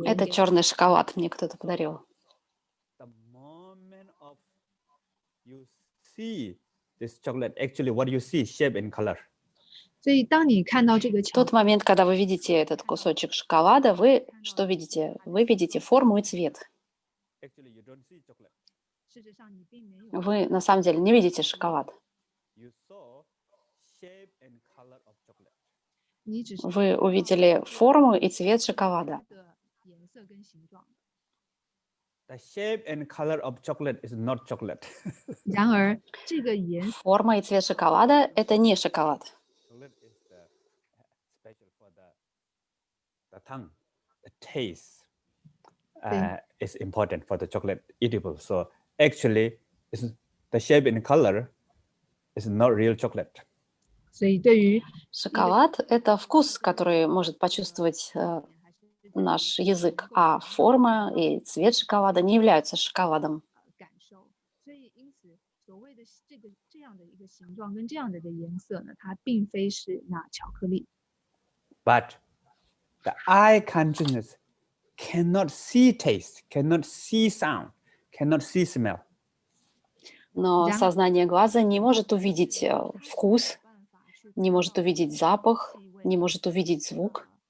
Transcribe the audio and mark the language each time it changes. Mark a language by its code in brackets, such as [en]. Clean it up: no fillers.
[ru] Это черный шоколад, мне кто-то подарил. [en] The moment of you see this chocolate, actually what you see, shape and color. [zh] 所以当你看到这个 [ru] В тот момент, когда вы видите этот кусочек шоколада, вы что видите? Вы видите форму и цвет. [en] Actually, you don't see chocolate. [zh] 事实上你并没有 [ru] Вы на самом деле не видите шоколад. [en] You saw shape and color of chocolate. [zh] 你只是 [ru] Вы увидели форму и цвет шоколада. [zh] 的颜色跟形状。 [en] The shape and color of chocolate is not chocolate. [zh] 然而这个颜色 [ru] Форма и цвет шоколада — это не шоколад. [en] Chocolate is special for the tongue. The taste is important for the chocolate eatable. So actually, the shape and color is not real chocolate. [zh] 所以对于 [ru] Шоколад — это вкус, который может почувствовать наш язык, а форма и цвет шоколада не являются шоколадом. [zh] 感受，所以因此所谓的这样的一个形状跟这样的一个颜色呢，它并非是那巧克力。 [en] but the eye consciousness cannot see taste, cannot see sound, cannot see smell. [ru] Но сознание глаза не может увидеть вкус, не может увидеть запах, не может увидеть звук.